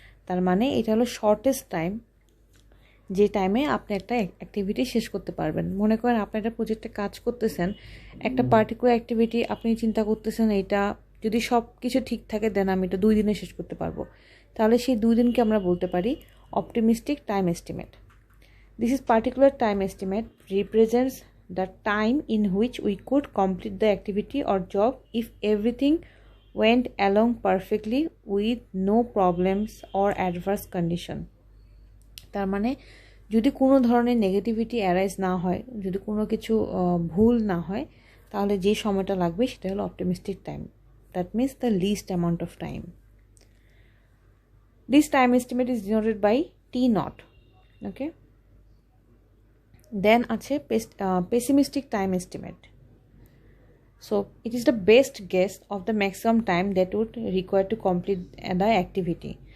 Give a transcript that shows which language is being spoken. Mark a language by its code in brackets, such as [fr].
[bn] তার মানে এটা হলো শর্টেস্ট টাইম, যে টাইমে আপনি একটা অ্যাক্টিভিটি শেষ করতে পারবেন। মনে করেন আপনি একটা প্রজেক্টে কাজ করতেছেন, একটা পার্টিকুলার অ্যাক্টিভিটি আপনি চিন্তা করতেছেন এটা যদি সব কিছু ঠিক থাকে দেন আমি এটা 2 দিনে শেষ করতে পারবো, তাহলে সেই 2 দিনকে আমরা বলতে পারি optimistic time estimate. [en] This is particular time estimate represents the time in which we could complete the activity or job if everything went along perfectly with no problems or adverse condition. [bn] তার মানে যদি কোনো ধরনের negativity arise না হয়, যদি কোনো কিছু ভুল না হয়, তাহলে যে সময়টা লাগবে সেটা হলো optimistic time. [en] That means the least amount of time. This time estimate is denoted by T0. Okay, then [bn] আছে [en] pessimistic time estimate. So it is the best guess of the maximum time that would require to complete the activity.